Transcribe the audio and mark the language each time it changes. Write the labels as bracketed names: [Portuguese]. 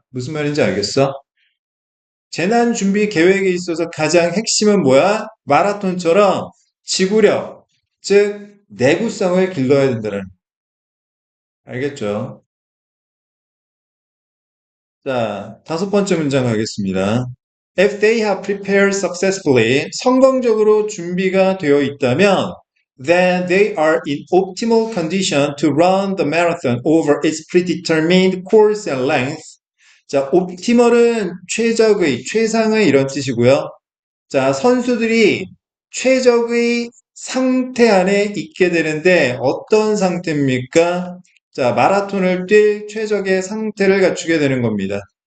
[Korean] 무슨 말인지 알겠어? 재난 준비 계획에 있어서 가장 핵심은 뭐야? 마라톤처럼 지구력, 즉 내구성을 길러야 된다는. 알겠죠? 자, 다섯 번째 문장 가겠습니다. [English] If they have prepared successfully, [Korean] 성공적으로 준비가 되어 있다면, [English] then they are in optimal condition to run the marathon over its predetermined course and length. [Korean] 자, optimal은 최적의, 최상의 이런 뜻이고요. 자, 선수들이 최적의 상태 안에 있게 되는데 어떤 상태입니까? 자, 마라톤을 뛸 최적의 상태를 갖추게 되는 겁니다.